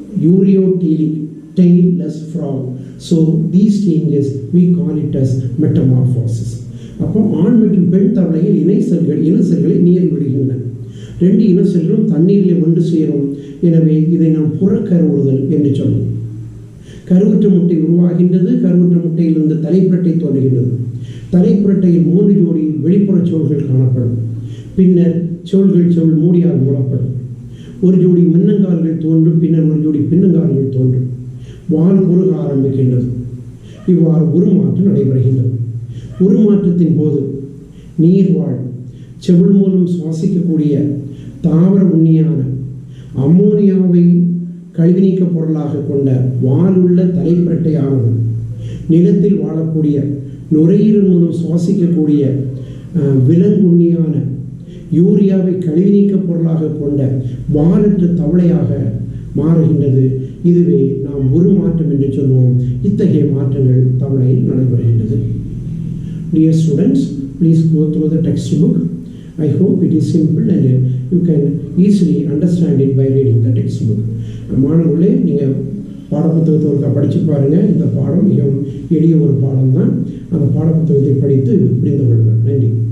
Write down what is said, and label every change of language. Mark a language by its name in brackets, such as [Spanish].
[English] ureotelic, tailless frog. So these changes we call it as metamorphosis. [Tamil] அப்போ ஆண் மற்றும் பெண் தவளையில் இணை செல்களை நீரில் விடுகின்றன. 2 இன செல்களும் தண்ணீரில் ஒன்று சேரும். எனவே இதை நாம் புறக்கருவுறுதல் என்று சொல்லுவோம். கருவுற்ற முட்டை உருவாகின்றது. கருவுற்ற முட்டையிலிருந்து தலைப்புரட்டை தோன்றுகின்றது. தலைப்புரட்டையில் 3 ஜோடி வெளிப்புற சோல்கள் காணப்படும். பின்னர் செவுள் மூடியால் மூடப்படும். ஒரு ஜோடி முன்னங்கால்கள் தோன்றும். பின்னர் ஒரு ஜோடி பின்னங்கால்கள் தோன்றும். வால் குறுக ஆரம்பிக்கின்றது. இவ்வாறு உருமாற்றம் நடைபெறுகின்றது. உருமாற்றத்தின் போது நீர்வாழ் செவுள் மூலம் சுவாசிக்கக்கூடிய தாவர உண்ணியான அம்மோனியாவை கழிவு நீக்க பொருளாக கொண்ட வாலுள்ள தலைப்புரட்டையானது நிலத்தில் வாழக்கூடிய நுரையீரல் மூலம் சுவாசிக்கக்கூடிய விலங்குண்ணியான யூரியாவை கழிவு நீக்க பொருளாக கொண்ட வாலற்ற தவளையாக மாறுகின்றது. இதுவே நாம் உருமாற்றம் என்று சொல்வோம். இத்தகைய மாற்றங்கள் தவளையில் நடைபெறுகின்றது. [English] Dear students, please go through the textbook. I hope it is simple and you can easily understand it by reading the textbook. [Tamil] மாணவர்களே, நீங்கள் பாடப்புத்தகத்தை ஒருக்கா படித்து பாருங்கள். இந்த பாடம் மிகவும் எளிய ஒரு பாடம் தான். அந்த பாடப்புத்தகத்தை படித்து புரிந்து கொள்ளுங்கள். நன்றி.